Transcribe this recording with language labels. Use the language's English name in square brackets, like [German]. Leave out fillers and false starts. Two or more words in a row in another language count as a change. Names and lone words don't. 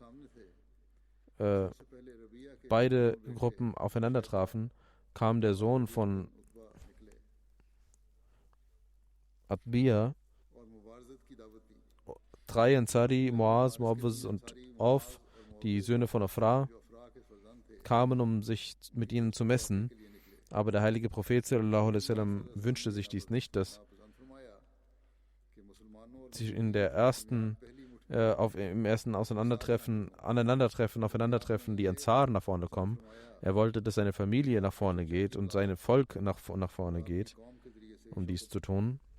[German] beide Gruppen aufeinander trafen, kam der Sohn von Atbiya, 3 Ansari, Muaz, Muawwaz und Auf, die Söhne von Afra, kamen, um sich mit ihnen zu messen. Aber der heilige Prophet [Arabic] صلى الله عليه وسلم [German] wünschte sich dies nicht, dass sich im ersten Aufeinandertreffen die Ansaren nach vorne kommen. Er wollte, dass seine Familie nach vorne geht und sein Volk nach vorne geht, um dies zu tun.